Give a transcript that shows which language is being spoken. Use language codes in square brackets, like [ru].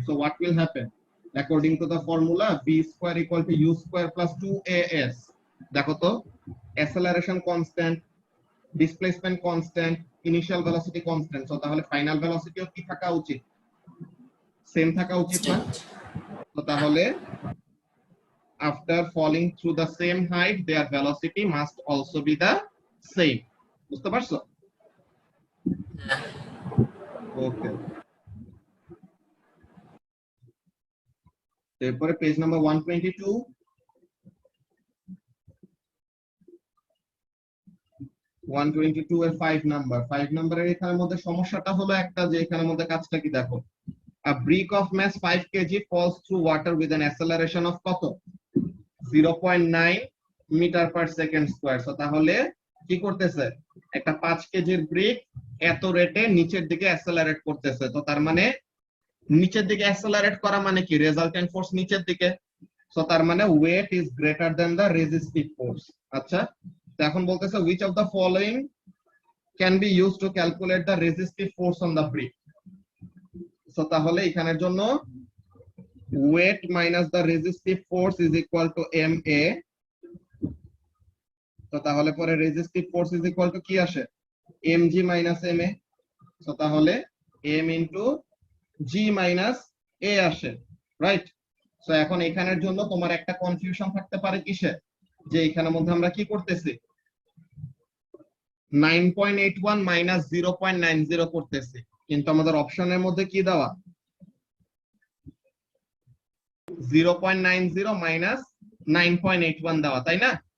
[en] So what will happen according to the formula v square equal to u square plus 2as। [bn] দেখো তো অ্যাসেলারেশন constant, displacement constant, initial velocity constant, so তাহলে final ভেলোসিটিও কি থাকা উচিত, same থাকা উচিত না? তো তাহলে [en] after falling through the same height their velocity must also be the same। [bn] বুঝতে পারছো? ওকে, এরপরে পেজ নাম্বার 122। 122 এর 5 নাম্বারের এখানের মধ্যে সমস্যাটা হলো একটা, যে এখানের মধ্যে কাজটা কি দেখো, [en] a brick of mass 5 kg falls through water with an acceleration of [bn] কত, 0.9 metre per second square. So তাহলে কি করতেছে, একটা 5 কেজির ব্রিক এত রেটে নিচের দিকে অ্যাসেলারেট করতেছে। তো তার মানে নিচের দিকে অ্যাসেলারেট করা মানে কি, রেজাল্টেন্ট ফোর্স নিচের দিকে। সো তার মানে [en] Weight is greater than the resistive force. [bn] আচ্ছা, তো এখন বলতেছে [en] which of the following can be used to calculate the resistive force on the brick। [bn] So তাহলে এখানের জন্য [en] weight minus the resistive force is equal to ma। [bn] তো তাহলে পরে [en] resistive force is equal to [bn] কি আসে, [en] mg minus ma। [bn] সো তাহলে m into g minus a আসে, রাইট? সো এখন এখানের জন্য তোমার একটা কনফিউশন থাকতে পারে কিসে, যে এখানের মধ্যে আমরা কি করতেছি, 9.81 মাইনাস 0.90 করতেছি, কিন্তু আমাদের অপশনের মধ্যে কি দেওয়া, 0.90 মাইনাস 9.81 দেওয়া, তাই না?